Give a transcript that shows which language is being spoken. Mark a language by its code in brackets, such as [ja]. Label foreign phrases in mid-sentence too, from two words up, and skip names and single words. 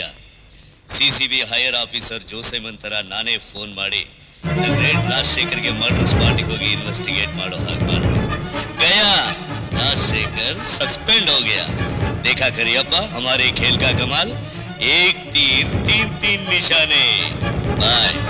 [en] CCB higher officer [kn] ಜೋಸೆಮಂತರ ನಾನೇ ಫೋನ್ ಮಾಡಿ [en] the great [kn] ರಾಜಶೇಖರ್ ಗೆ [en] murder spot [kn] ಹೋಗಿ ಇನ್ವೆಸ್ಟಿಗೇಟ್ ಮಾಡೋ ಹಾಗೆ ಮಾಡಿದೆ. [hi] गया राजशेखर सस्पेंड हो गया. देखा करियप्पा हमारे खेल का कमाल. एक तीर 3 निशाने. बाय.